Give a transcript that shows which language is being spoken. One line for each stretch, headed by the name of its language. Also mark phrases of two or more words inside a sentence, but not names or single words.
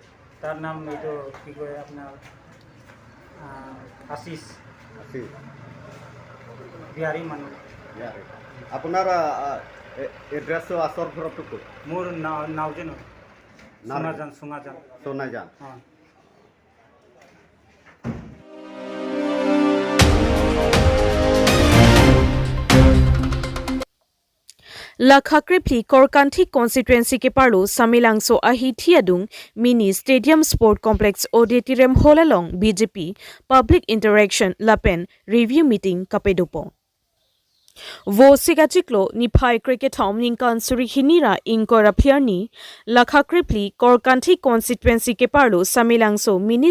Assamese: তাৰ নাম এইটো কি কয় আপোনাৰ আশিষ বিহাৰী মানুহ আপোনাৰ এড্ৰেছটো আচৰ ঘৰটো ক'ত মোৰ নাওজেন সোনাজান
Karbi: Lakhakripli Korkanthi constituency ke parlo Samilangso ahi thiadung mini
English: stadium sport complex auditorium
Karbi: holalong BJP
English: public interaction
Karbi: lapen
English: review meeting
Karbi: kapedopo Wo sigachiklo niphai cricket home ninkan surihinira inkora phiarni Lakhakripli Korkanthi constituency ke parlo Samilangso mini